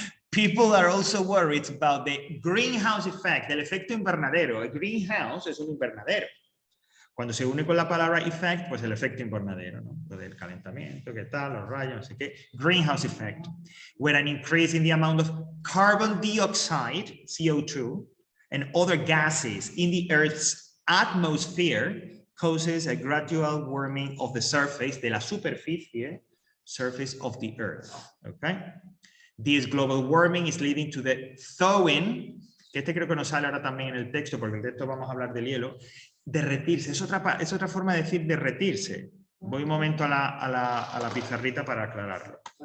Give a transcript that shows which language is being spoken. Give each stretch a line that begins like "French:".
English: People are also worried about the greenhouse effect,
Spanish: el efecto invernadero. El greenhouse es un invernadero. Cuando se une con la palabra effect, pues el efecto invernadero, ¿no? Lo del calentamiento, qué tal, los rayos, no sé qué.
English: Greenhouse effect, where an increase in the amount of carbon dioxide, CO2, and other gases in the Earth's atmosphere causes a gradual warming of the surface,
Spanish: de la superficie,
English: surface of the Earth. Okay? This global warming is leading to the thawing,
Spanish: que creo que nos sale ahora también en el texto, porque en el texto vamos a hablar del hielo. Derretirse, es otra forma de decir derretirse. Voy un momento a la pizarrita para aclararlo.